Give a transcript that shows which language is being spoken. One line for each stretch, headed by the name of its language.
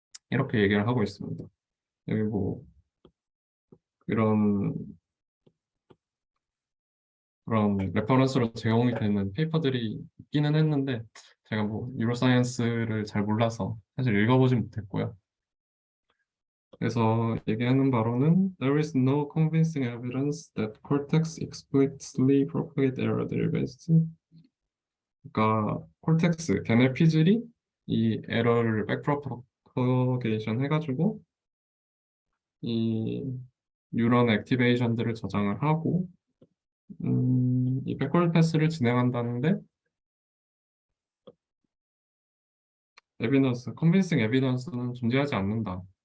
Korean: 이렇게 얘기를 하고 있습니다. 여기 뭐 이런 그런 레퍼런스로 제공이 되는 페이퍼들이 있기는 했는데 제가 뭐 뉴로사이언스를 잘 몰라서 사실 읽어보진 못했고요. 그래서 얘기하는 바로는
English: There is no convincing evidence that cortex explicitly propagate error derivatives.
Korean: 그러니까 콜텍스, 걔네 피즐이 이 에러를 백프로퍼게이션 해가지고 이 뉴런 액티베이션들을 저장을 하고 이 백월드 패스를 진행한다는데 에비던스, 컨빈싱 에비던스는 존재하지 않는다.